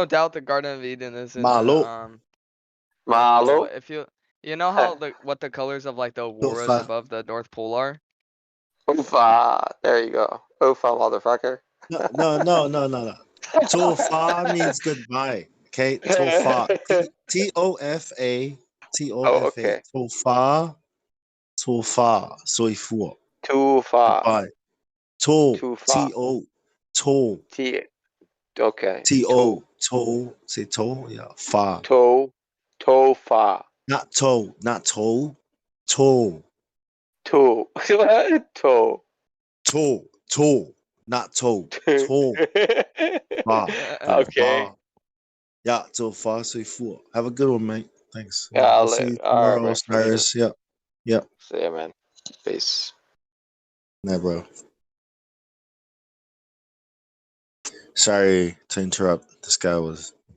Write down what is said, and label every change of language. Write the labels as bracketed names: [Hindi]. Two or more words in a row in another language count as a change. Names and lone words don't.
[English] doubt the Garden of Eden is in the [Samoan] Malo. [English] North Pole. [Samoan] Malu? [English] If you know how what the colors of like the auroras [Samoan] Ufa. [English] above the North Pole are? Ufa. There you go. Ufa, motherfucker. No. Tofa means goodbye. [Samoan] Okay, tofa. Tofa. [English] Oh, [Samoan] Tofa. [English] okay. [Samoan] Tofa. Tofa. Soifu. Tufa. [English] Goodbye. To. [Samoan] Tufa. To. To. [English] T. Okay. To. To. Say to. Yeah. [Samoan] Fa. Tofa. [English] Not to. Not to. To. [Samoan] To. To. [English] To. Not to. To. [Samoan] Fa. [English] Okay. [Samoan] Fa. Yeah. To fa. Soifu. [English] Have a good one, mate. Thanks. Yeah, We'll see you all right, tomorrow, man, for sure. Cyrus. Yep. Yep. See ya, man. Peace. Nah, bro. Sorry to interrupt. This guy was.